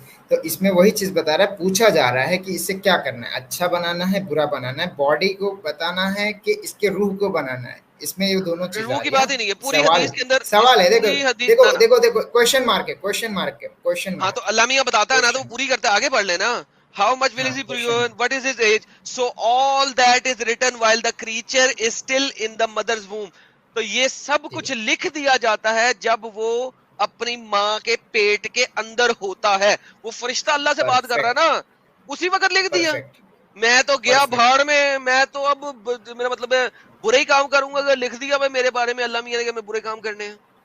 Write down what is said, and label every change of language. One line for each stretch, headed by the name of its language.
Urdu: تو اس میں وہی چیز بتا رہا ہے, پوچھا جا رہا ہے کہ اسے کیا کرنا ہے, اچھا بنانا ہے, برا بنانا ہے, باڈی کو بتانا ہے کہ اس کے روح کو بنانا ہے. اس میں یہ دونوں چیزیں روح کی بات ہی نہیں ہے, پوری حدیث کے اندر سوال ہے. دیکھو کوشچن مارک ہے. ہاں تو اللہ میاں بتاتا ہے نا, تو وہ پوری کرتا ہے, آگے پڑھ لینا.
English: How much will he prove? What is his age? So all that is written while the creature is still in the mother's womb.
Urdu: تو یہ سب کچھ لکھ دیا جاتا ہے جب وہ اپنی ماں کے پیٹ کے اندر ہوتا ہے. وہ فرشتہ اللہ سے بات کر رہا ہے نا, اسی وقت لکھ دیا. میں تو گیا بھاڑ میں تو اب میرا مطلب ہے برے ہی کام کروں گا, اگر لکھ دیا میں میرے بارے میں اللہ میاں نے کہ میں برے کام کرنے ہیں.